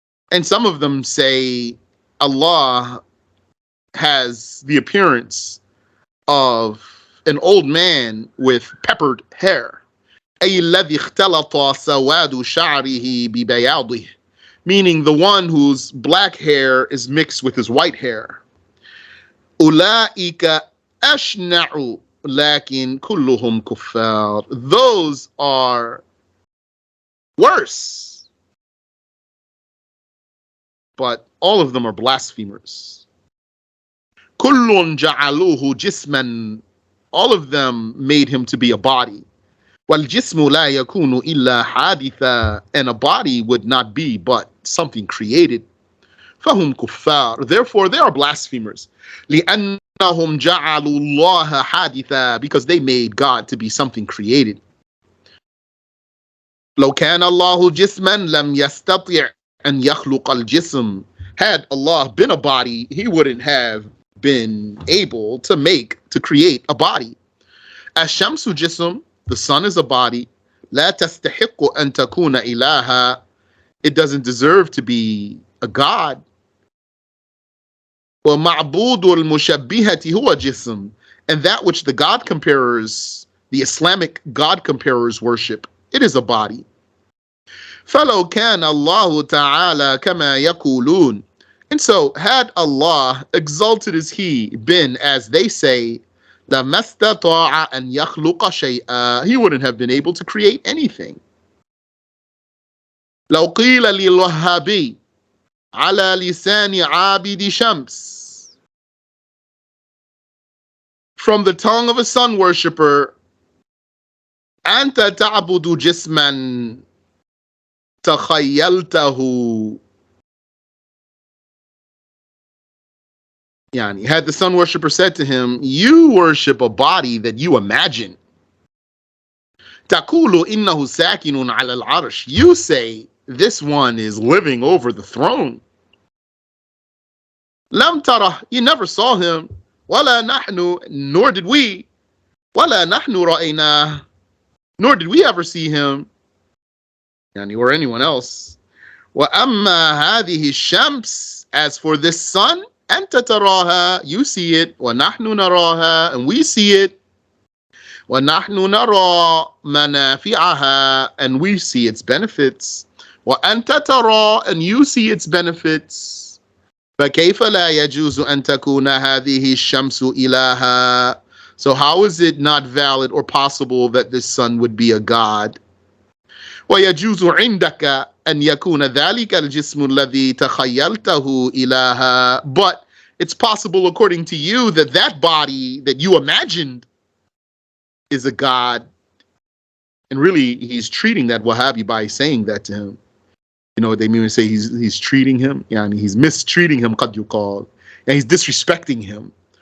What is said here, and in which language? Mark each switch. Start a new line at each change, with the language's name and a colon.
English: And some of them say Allah has the appearance of an old man with peppered hair.
Arabic: أي الذي اختلط سواد شعره ببياضه,
English: meaning the one whose black hair is mixed with his white hair.
Arabic: أولئك أشنع لكن كلهم كفار.
English: Those are worse, but all of them are blasphemers.
Arabic: كل جعلوه جسما,
English: all of them made him to be a body.
Arabic: والجسم لا يكون إلا حادثا,
English: and a body would not be but something created.
Arabic: فهم كفار,
English: therefore they are blasphemers.
Arabic: لأنهم جعلوا الله حادثا,
English: because they made God to be something created.
Arabic: لو كان الله جسما لم يستطع أن يخلق الجسم.
English: Had Allah been a body, he wouldn't have been able to create a body.
Arabic: الشمس جسم,
English: the sun is a body.
Arabic: لا تستحق أن تكون إلها,
English: it doesn't deserve to be a god.
Arabic: ومعبود المشبهة هو جسم,
English: and that which the God comparers, the Islamic God comparers worship, it is a body.
Arabic: فلو كان الله تعالى كما يقولون,
English: and so had Allah, exalted as He, been as they say,
Arabic: لما استطاع أن يخلق شيئا,
English: He wouldn't have been able to create anything.
Arabic: لو قيل للوهابي على لسان عابد شمس,
English: from the tongue of a sun worshipper,
Arabic: أنت تعبد جسما تخيلته.
English: Yani, had the sun worshipper said to him, you worship a body that you imagine.
Arabic: تقول إنه ساكن على العرش,
English: you say this one is living over the throne.
Arabic: لم تره,
English: you never saw him.
Arabic: ولا نحن,
English: nor did we.
Arabic: ولا نحن رأيناه,
English: nor did we ever see him. Yani, or anyone else.
Arabic: وأما هذه الشمس,
English: as for this sun,
Arabic: أنت تراها,
English: you see it.
Arabic: ونحن نراها,
English: and we see it.
Arabic: ونحن نرى منافعها,
English: and we see its benefits.
Arabic: وأنت ترى,
English: and you see its benefits.
Arabic: فكيف لا يجوز أن تكون هذه الشمس إلها?
English: So how is it not valid or possible that this sun would be a god?
Arabic: ويجوز عندك أن يكون ذلك الجسم الذي تخيلته إلها.
English: But it's possible according to you that that body that you imagined is a god. And really, he's treating that Wahhabi by saying that to him. You know what they mean when they say he's treating him? Yeah, and he's mistreating him,
Arabic: qad yuqal.
English: And he's disrespecting him.